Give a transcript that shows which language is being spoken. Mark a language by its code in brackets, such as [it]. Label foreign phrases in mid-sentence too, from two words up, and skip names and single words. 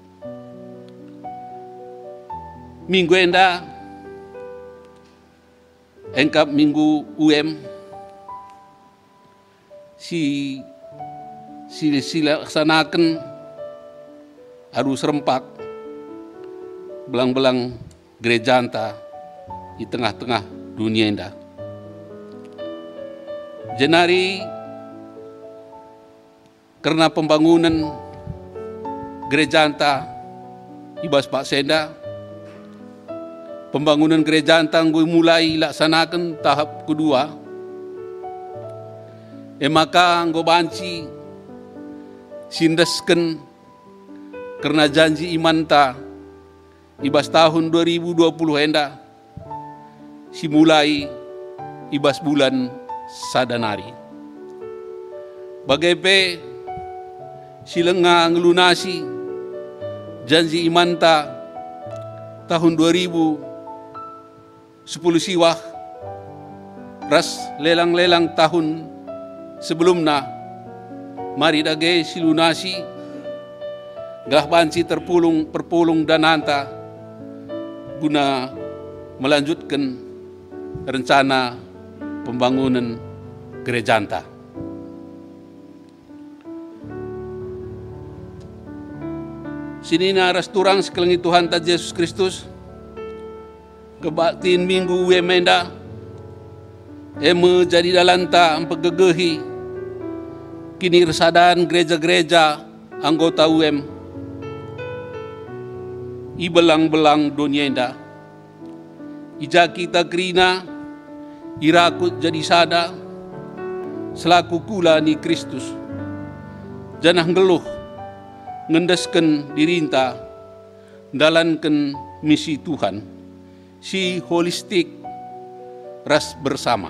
[btx] Minggu enda engkap minggu si laksanakan [id] harus serempak [btx] belang-belang gereja anta [id] di tengah-tengah [btx] dunia enda. Jenari [id] karena pembangunan gereja [btx] anta ibas Pak Senda, [id] pembangunan gereja [btx] anta gue [id] mulai laksanakan tahap kedua. [btx] Maka gue banci sindesken karena [id] janji iman [btx] ta ibas tahun 2020 enda simulai ibas bulan Sadanari. Bagai pe silenga ngelunasi [id] janji iman [btx] ta tahun 2010 siwah ras lelang-lelang [id] tahun sebelumnya. [btx] Mari dage silunasi gah banci perpulung dananta [id] guna melanjutkan rencana pembangunan gereja [btx] anta. Sini naras turang sekelengi Tuhan ta Yesus Kristus kebaktiin minggu menda jadi dalanta empegegehi kini resadan [id] gereja-gereja anggota [btx] ibelang-belang dunia enda ija kita kerina irakut jadi sada selaku kula ni Kristus janah ngeluh ngendesken dirinta dalanken misi Tuhan si holistik ras bersama.